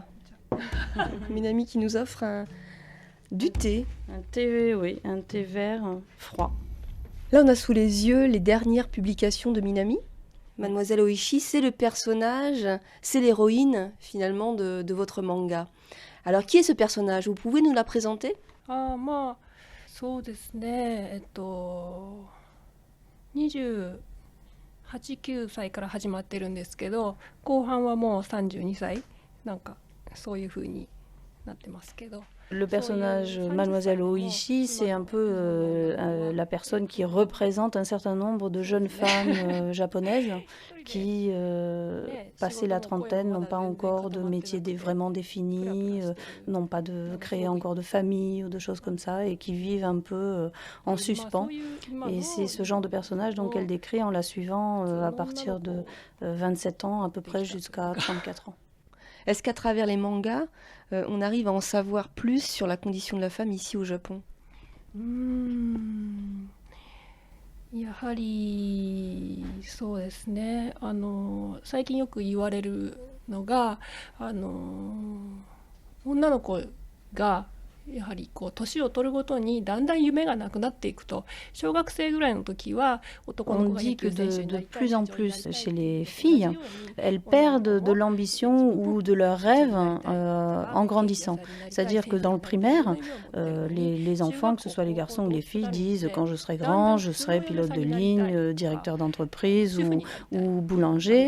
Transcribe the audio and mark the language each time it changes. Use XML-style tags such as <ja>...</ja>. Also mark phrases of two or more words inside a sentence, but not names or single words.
<fr>Minami qui nous offre du thé. Un thé, oui, un thé vert froid. Là, on a sous les yeux les dernières publications de Minami. Mademoiselle Oishi, c'est le personnage, c'est l'héroïne finalement de votre manga. Alors, qui est ce personnage ? Vous pouvez nous la présenter ?</fr> <ja>そうですね、28、9歳から始まってるんですけど、後半はもう32歳、なんかそういう風になってますけど。</ja> <fr>Le personnage Mademoiselle Oishi, c'est un peu la personne qui représente un certain nombre de jeunes femmes japonaises qui, passées la trentaine, n'ont pas encore de métier vraiment défini, n'ont pas créé encore de famille ou de choses comme ça, et qui vivent un peu en suspens. Et c'est ce genre de personnage donc, qu'elle décrit en la suivant à partir de 27 ans à peu près jusqu'à 34 ans. Est-ce qu'à travers les mangas, on arrive à en savoir plus sur la condition de la femme ici au Japon ?</fr> <ja>やはりそうですね。最近よく言われるのが、女の子がやはりこう年を取るごとにだんだん夢がなくなっていくと、小学生ぐらいの時は男の子が野球選手になりたい。</ja> <fr>On dit que de plus en plus chez les filles, elles perdent de l'ambition ou de leurs rêves en grandissant. C'est-à-dire que dans le primaire, les enfants, que ce soit les garçons ou les filles, disent quand je serai grand, je serai pilote de ligne, directeur d'entreprise ou boulanger.</fr>